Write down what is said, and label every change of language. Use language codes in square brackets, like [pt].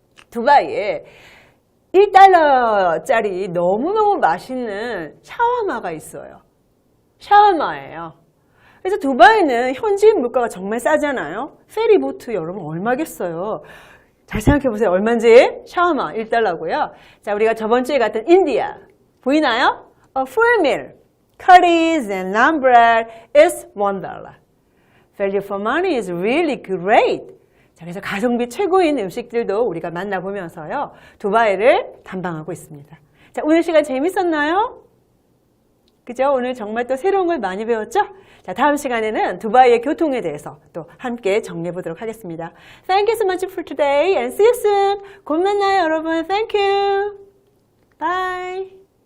[ko] 두바이에 1달러짜리 너무너무 맛있는 샤워마가 있어요. 샤워마예요. 그래서 두바이는 현지인 물가가 정말 싸잖아요. 페리보트 여러분 얼마겠어요? 잘 생각해보세요. 얼마인지? 샤워마 1달러고요. 자, 우리가 저번 주에 갔던 인디아 보이나요? [en] A full meal, curries and naan bread is $1. Value for money is really great. [ko] 자, 그래서 가성비 최고인 음식들도 우리가 만나보면서요. 두바이를 탐방하고 있습니다. 자, 오늘 시간 재밌었나요? 그죠? 오늘 정말 또 새로운 걸 많이 배웠죠? 자, 다음 시간에는 두바이의 교통에 대해서 또 함께 정리해 보도록 하겠습니다. [en] Thank you so much for today and see you soon. [ko] 곧 만나요, 여러분. [en] Thank you. Bye.